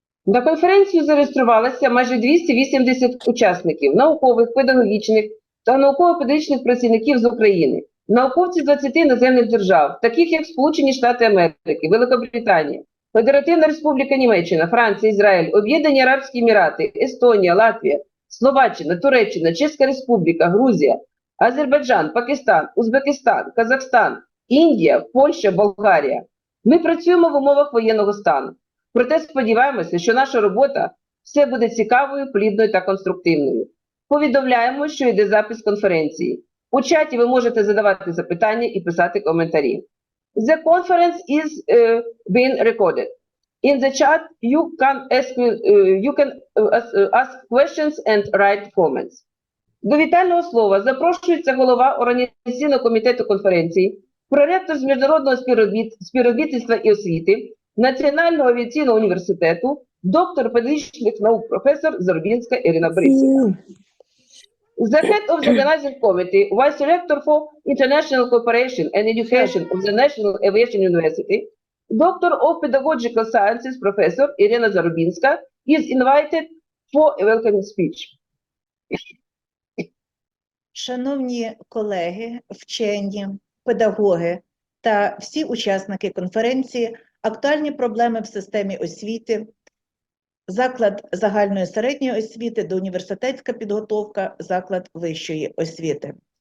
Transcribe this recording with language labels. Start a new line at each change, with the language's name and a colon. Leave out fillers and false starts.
Ukrainian: На конференцію зареєструвалося майже 280 учасників, наукових, педагогічних та науково-педагогічних працівників з України, науковці з 20 іноземних держав, таких як Сполучені Штати Америки, Великобританія, Федеративна Республіка Німеччина, Франція, Ізраїль, Об'єднані Арабські Емірати, Естонія, Латвія, Словаччина, Туреччина, Чеська Республіка, Грузія, Азербайджан, Пакистан, Узбекистан, Казахстан, Індія, Польща, Болгарія. Ми працюємо в умовах воєнного стану. Проте сподіваємося, що наша робота все буде цікавою, плідною та конструктивною. Повідомляємо, що йде запис конференції. У чаті ви можете задавати запитання і писати коментарі.
English: The conference is being recorded. In the chat you can ask questions and write comments.
Ukrainian: До вітального слова запрошується голова Організаційного комітету конференції, проректор з міжнародного співробітництва і освіти Національного авіаційного університету, доктор педагогічних наук, професор Зарубінська Ірина Борисівна.
English: The head of the organizing committee, vice director for international cooperation and education of the National Aviation University, doctor of pedagogical sciences, professor Ірина Зарубінська, is invited for a welcoming speech.
Ukrainian: Шановні колеги, вчені, педагоги та всі учасники конференції «Актуальні проблеми в системі освіти», заклад загальної середньої освіти, доуніверситетська підготовка, заклад вищої освіти.